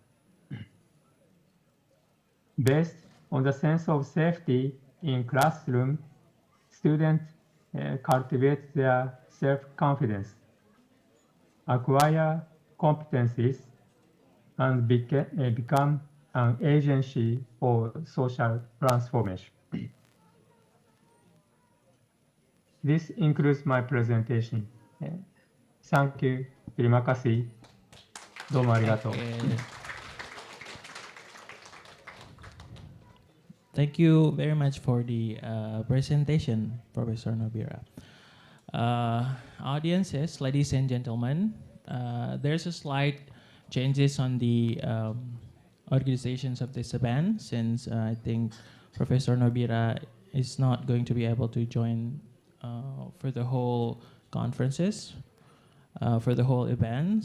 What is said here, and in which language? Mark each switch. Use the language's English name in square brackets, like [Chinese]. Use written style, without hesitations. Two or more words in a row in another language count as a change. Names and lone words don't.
[English] Based on the sense of safety in classroom, students cultivate their self-confidence, acquire competencies, and become an agency for social transformation. This includes my presentation. Thank you. [Indonesian] Terima kasih. [Japanese] どうもありがとう. [English] Thank you very much for the presentation, Professor Nobira. Audiences, ladies and gentlemen, there's a slight changes on the organizations of this event, since I think Professor Nobira is not going to be able to join for the whole conferences, for the whole event.